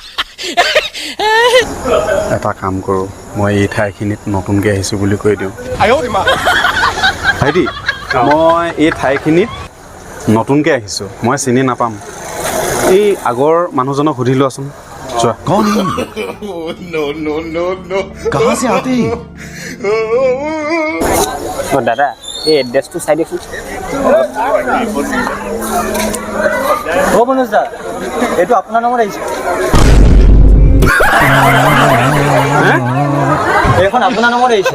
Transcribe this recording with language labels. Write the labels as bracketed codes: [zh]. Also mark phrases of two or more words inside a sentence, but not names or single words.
[as] এটা কাম কৰোঁ, মই এই ঠাইখিনিত নতুনকৈ আহিছোঁ বুলি কৈ দিওঁ। ভাইটি, মই এই ঠাইখিনিত নতুনকৈ আহিছোঁ, মই চিনি নাপাম। এই আগৰ মানুহজনক সুধি লোৱাচোন। চোৱা। [hi] कौन है? कहाँ से आते हैं? [as] দাদা এই এড্ৰেছটো চাই দিয়কচোন। অ' মনোজ দা, এইটো আপোনাৰ নামত আহিছে। এইখন আপোনাৰ নামত আহিছে।